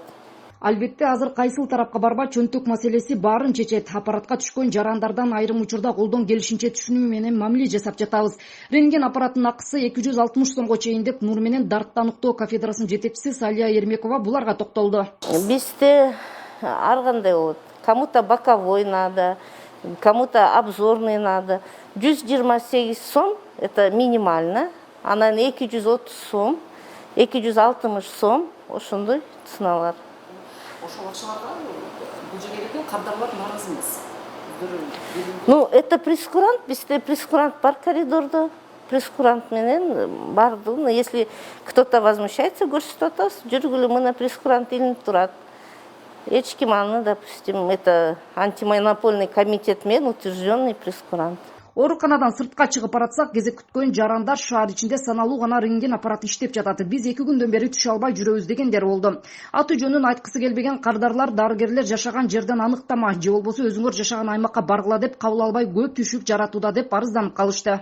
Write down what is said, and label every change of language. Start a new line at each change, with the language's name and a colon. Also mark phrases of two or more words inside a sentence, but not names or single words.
Kyrgyz: Албетте азыр кайсыл тарапка барба чөнтөк маселеси баарын чечет. Аппаратка түшкөн жарандардан айрым учурда колдон келишинче түшүнүү менен мамиле жасап жатабыз. Рентген аппаратынын акысы 260 сомго чейин деп нур менен дартты аныктоо кафедрасынын жетекчиси Салия Ермекова буларга токтолду. Бизде ар кандай болот.
Russian: Кому-то боковой надо, кому-то обзорный надо. 128 сом это минимально.
Kyrgyz: Анан 230 сом, 260 сом ошондой ценалар. Ошол акчаларга бул жерге келген кардарлар нааразы эмес.
Russian: Ну, это
Kyrgyz: прескурант, бизде прескурант бар коридордо. Прескурант менен бардыгын,
Russian: если кто-то возмущается,
Kyrgyz: көрсөтүп атабыз, жүргүлө мына прескурант илинип турат. Эч ким аны,
Russian: допустим, это антимонопольный комитет
Kyrgyz: менен
Russian: утвержденный прескурант.
Kyrgyz: Ооруканадан сыртка чыгып баратсак, кезек күткөн жарандар шаар ичинде саналуу гана рентген аппараты иштеп жатат. Биз 2 күндөн бери түшө албай жүрөбүз дегендер болду. Аты жөнүн айткысы келбеген кардарлар дарыгерлер жашаган жерден аныктама же болбосо өзүңөр жашаган аймакка баргыла деп кабыл албай көп түшүк жаратууда деп арызданып калышты.